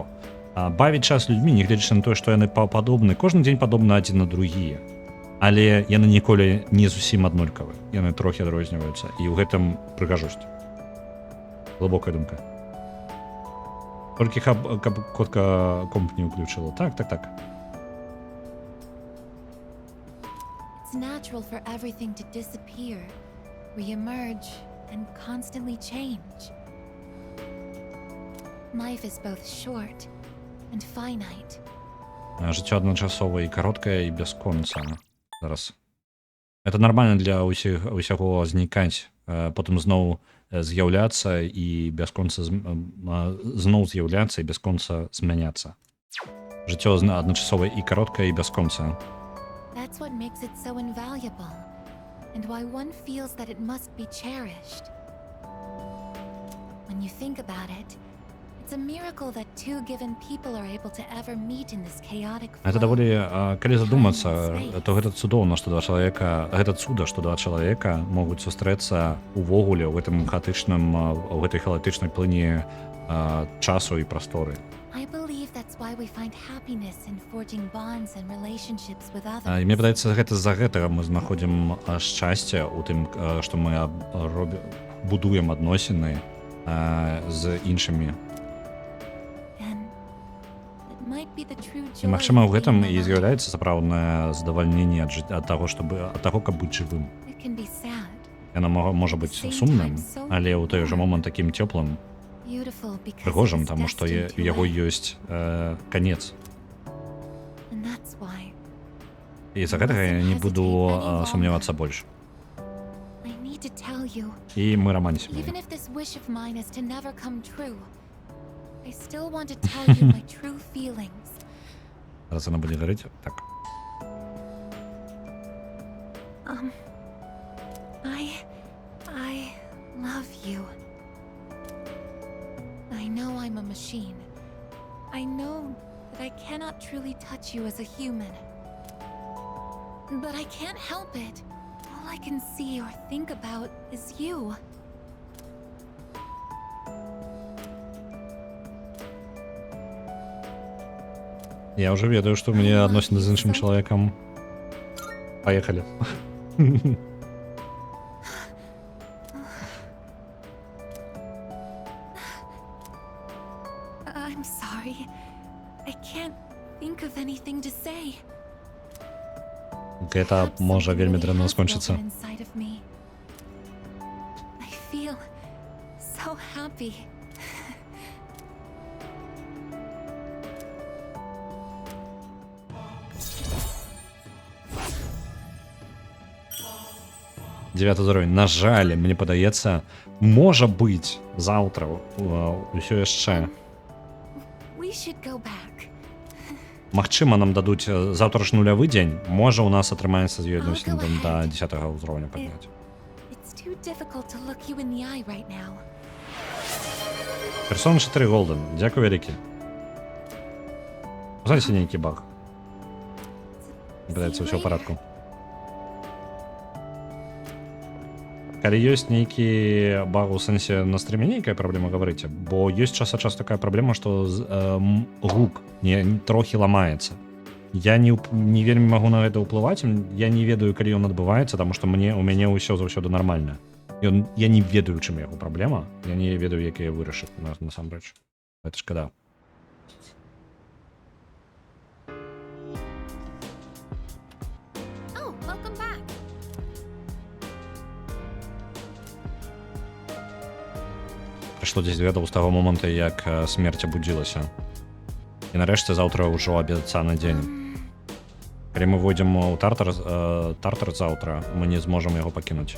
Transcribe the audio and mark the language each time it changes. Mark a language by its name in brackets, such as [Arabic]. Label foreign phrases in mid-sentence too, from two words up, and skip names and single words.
[Belarusian] Бавіць час людзьмі, не гледзячы на тое, што яны падобны, кожны дзень падобны адзін на другія. Але яны ніколі не зусім аднолькавы. Яны трохі адрозніваюцца. І ў гэтым прыгажосць. Глыбокая думка. Толькі каб котка комп не ўключыла. Так. [English] It's natural for everything to disappear, re-emerge, and constantly change. Life is both short and finite. [Belarusian] Жыццё адначасова і кароткае, і бясконца. Зараз. Это нармальна для ўсяго знікаць, потым зноў з'яўляцца і бясконца зноў з'яўляцца і бясконца змяняцца. Жыццё адначасова і кароткае, і бясконца. [English] That's what makes it so invaluable, and why one feels that it must be cherished. When you think about it, it's a miracle that two given people are able to ever meet in this chaotic flow. [Belarusian] Гэта даволі, калі задумацца, то гэта цудоўна, што два чалавека, гэта цуда, што два чалавека могуць сустрэцца увогуле ў гэтай хаотычнай плыні часу і прасторы. I believe that's why we find happiness in forging bonds and relationships with others. І мне падаецца, гэта з-за гэтага мы знаходзім шчасце ў тым, што мы будуем адносіны з іншымі. І магчыма, ў гэтым і з'яўляецца сапраўднае задавальненне ад таго, каб быць жывым. Яно можа быць сумным, але ў той жа момант такім цёплым, прыгожым, таму што у яго ёсць канец. І з-за гэтага я не буду сумнявацца больш. І мы раманісім. [English] I still want to tell you my true feelings. [Ukrainian] Зараз вона буде говорити. [Belarusian] Так. [English] I love you. I know I'm a machine. I know that I cannot truly touch you as a human. But I can't help it. All I can see or think about is you. [Russian] Я уже ведаю, что у меня относины с іншим человеком. Поехали. [English] I'm sorry. I can't think of anything to say. [Belarusian] Это може вельми дрянно скончиться. [English] Inside of me. I feel so happy. [Russian] Девятый уровень. [Belarusian] На жаль, мне падаецца, можа быць заўтра ўсё яшчэ. [English] We should go back. [Belarusian] Магчыма, нам дадуць заўтра ж нулявы дзень. Можа, у нас атрымаецца з ёй адносін да 10-го ўзроўня падняць. [English] It's too difficult to look you in the eye right now. [Belarusian] Персона 4 Голден. Дзякуй вялікі. Знаце нейкі баг. Падаецца, ўсё ў парадку. Калі ёсць нейкі баг у сэнсе на стрыме, нейкая праблема, гаварыце, бо ёсць час ад часу такая праблема, што гук трохі ламаецца. Я не вельмі магу на гэта ўплываць, я не ведаю, калі ён адбываецца, таму што у мяне ўсё заўсёды нармальна. Я не ведаю, чым яго праблема, я не ведаю, як яе вырашыць насамрэч. Гэта шкада. [English] Oh, welcome back. [Belarusian] Прыйшло 10 гадоў з таго моманту, як смерць абудзілася. І нарэшце заўтра ўжо абяцаны дзень. Калі мы войдзем у Тартар заўтра, мы не зможам яго пакінуць.